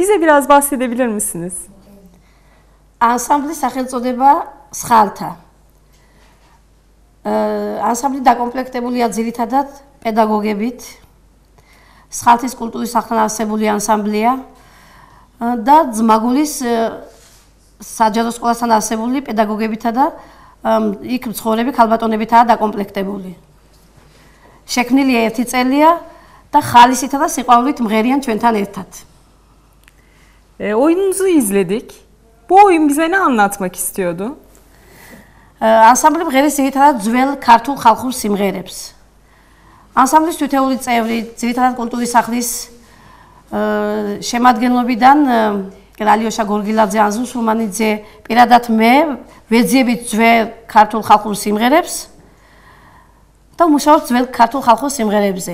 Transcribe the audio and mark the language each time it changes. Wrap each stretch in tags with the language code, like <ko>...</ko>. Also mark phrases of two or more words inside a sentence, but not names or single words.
<tr>Bize biraz bahsedebilir misiniz?</tr> <ka>Ansamblis სახელწოდება Sxalta. Ansambli დაკომპლექტებულია ძირითადად პედაგოგებით. Sxaltis კულტურის სახლთან არსებული ანსამბლია და ძმაგულის საჯარო სკოლასთან არსებული პედაგოგებითა და იქ მცხოვრები ქალბატონებითაა დაკომპლექტებული. შექმნილია 1 წელია და ხალისითა და სიყვარულით მღერიან ჩვენთან ერთად.</ka> <tr>Oyununuzu izledik. Bu oyun bize ne anlatmak istiyordu?</tr> <ka>Ansambli მღერის ძირითადად ძველ ქართულ ხალხურ სიმღერებს. Ansamblis თითოეული წევრი ძირითადად კულტურის სახლის შემადგენლობიდან რალიოშა გორგილაძე, ანზუ სულმანიძე, პირადად მე ვეძიებით ძველ ქართულ ხალხურ სიმღერებს და მუშაობთ ძველ ქართულ ხალხურ სიმღერებზე.</ka>